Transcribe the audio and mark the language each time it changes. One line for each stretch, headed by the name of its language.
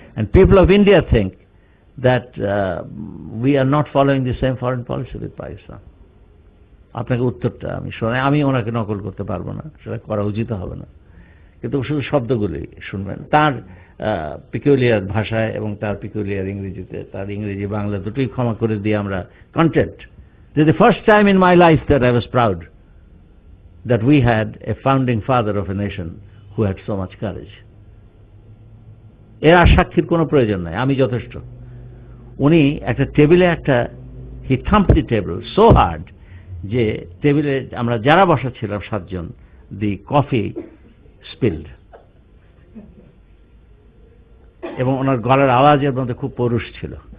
English: And people of India think that we are not following the same foreign policy with Pakistan.
Bangla: আপনাকে উত্তরটা আমি শোনাই, আমি ওনাকে নকল করতে পারবো না, সেটা করা উচিত হবে না, কিন্তু শুধু শব্দগুলি শুনবেন তার পিকুলিয়ার ভাষায় এবং তার পিকুলিয়ার ইংরেজিতে, তার ইংরেজি বাংলা দুটোই ক্ষমা করে দিয়ে আমরা content.
English: This is the first time in my life that I was proud that we had a founding father of a nation who had so much courage.
Bangla: এর আর সাক্ষীর কোনো প্রয়োজন নাই, আমি যথেষ্ট। উনি একটা টেবিলে
English: he thumped the table so hard
Bangla: যে টেবিলে আমরা যারা বসা ছিলাম 7 জন,
English: the coffee spilled,
Bangla: এবং ওনার গলার আওয়াজের মধ্যে খুব পৌরুষ ছিল।